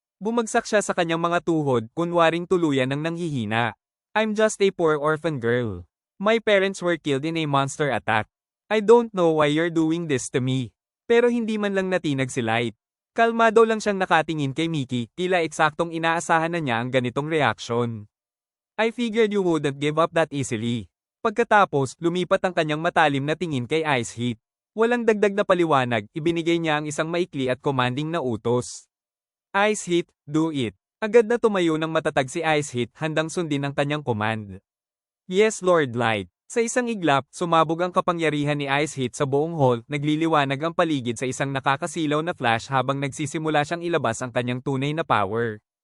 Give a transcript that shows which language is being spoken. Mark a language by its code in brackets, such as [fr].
[tl] Bumagsak siya sa kanyang mga tuhod, kunwaring tuluyan ng nanghihina. [en] I'm just a poor orphan girl. My parents were killed in a monster attack. I don't know why you're doing this to me. [tl] Pero hindi man lang natinag si Light. Kalmado lang siyang nakatingin kay Mickey, tila eksaktong inaasahan na niya ang ganitong reaksyon. [en] I figured you wouldn't give up that easily. [tl] Pagkatapos, lumipat ang kanyang matalim na tingin kay Ice Heat. Walang dagdag na paliwanag, ibinigay niya ang isang maikli at commanding na utos. [en] Ice Heat, do it. [tl] Agad na tumayo ng matatag si Ice Heat, handang sundin ang kanyang command. [en] Yes Lord Light. [tl] Sa isang iglap, sumabog ang kapangyarihan ni Ice Heat sa buong hall, nagliliwanag ang paligid sa isang nakakasilaw na flash habang nagsisimula siyang ilabas ang kanyang tunay na power.